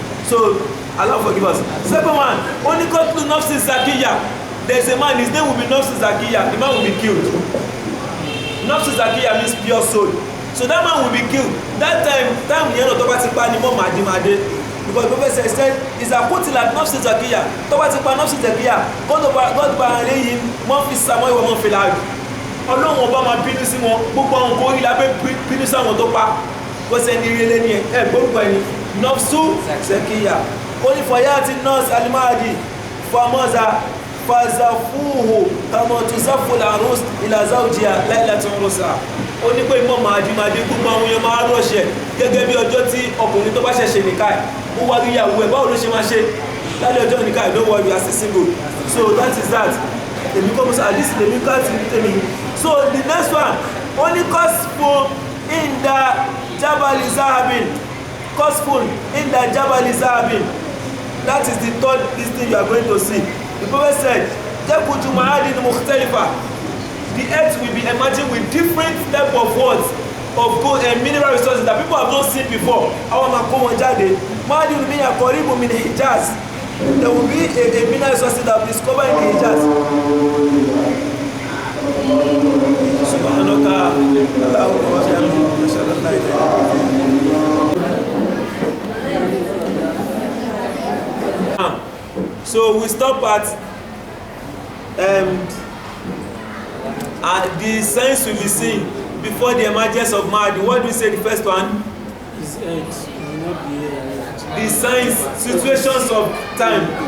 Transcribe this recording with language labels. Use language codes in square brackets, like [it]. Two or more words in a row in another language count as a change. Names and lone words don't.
[en] So, Allah forgive us. Second one, only got to Nafsi Zakiya. There's a man, his name will be Nafsi Zakiya. The man will be killed. Nafsi Zakiya means pure soul. So that man will be killed. That time you know, because the Prophet said, is a put like Nafsi Zakiya. [yo] Tobati pa Nafsi Zakiya. [ar] غضب عليهم من في السماء ومن في الأرض. [yo] Ọlọ́run ọba máa bínú sí wọn, gbogbo àwọn nǹkan orí lábẹ́ bínú sí àwọn tó pa. Wọ́n ṣe ní ilé ní gbórúkọ ẹni. Nafsu Zakiya. Ó ní [ar] فيأتي الناس المهدي فيزفونه كما تزف العروس إلى زوجها ليلة عرسها. [yo] Ó ní pé Imam Mahdi gbogbo àwọn èèyàn máa rọ̀ṣẹ̀ gẹ́gẹ́ bí ọjọ́ tí ọkùnrin tó bá ṣẹ̀ṣẹ̀ nìka ẹ̀. Ó wá rí ìyàwó ẹ̀ báwo ló ṣe máa ṣe lálẹ́ ọjọ́ nìka ẹ̀, [en] don't worry, as a single. So that is that. [yo] Èmi kọ́ musa àdìsí lèmi ká ti tèmi. [en] So the next one, only [ar] خسف عند جبل ذهب. خسف عند جبل ذهب. [en] That is the third thing you are going to see. The Prophet said, [ar] ياقوت معادن مختلفة. [en] The earth will be emerging with different type of words of gold and mineral resources that people have not seen before. [yo] Àwọn máa kó wọn jáde. [ar] معادن من قريب من الحجاز. [en] There will be a mineral resources that will be discovered in the Hijaz. [ar] سبحانك اللهم وبحمدك أشهد أن لا إله إلا أنت. [en] So we stop at the signs will be seen before the emergence of Mahdi. What do we say the first one? The signs, situations of time.